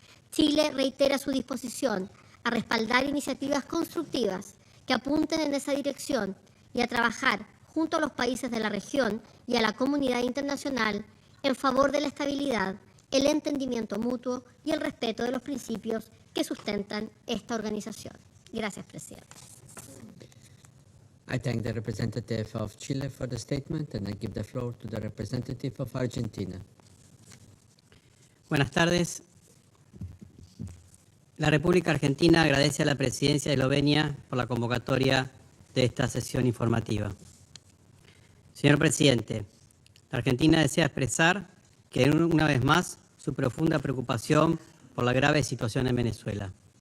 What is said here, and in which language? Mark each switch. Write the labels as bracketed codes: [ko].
[es] Chile reitera su disposición a respaldar iniciativas constructivas que apunten en esa dirección y a trabajar junto a los países de la región y a la comunidad internacional en favor de la estabilidad, el entendimiento mutuo y el respeto de los principios que sustentan esta organización. Gracias, Presidente. [en] I thank the representative of Chile for the statement and I give the floor to the representative of Argentina. [es] Buenas tardes. La República Argentina agradece a la Presidencia de Eslovenia por la convocatoria de esta sesión informativa. Señor Presidente, la Argentina desea expresar que una vez más su profunda preocupación por la grave situación en Venezuela.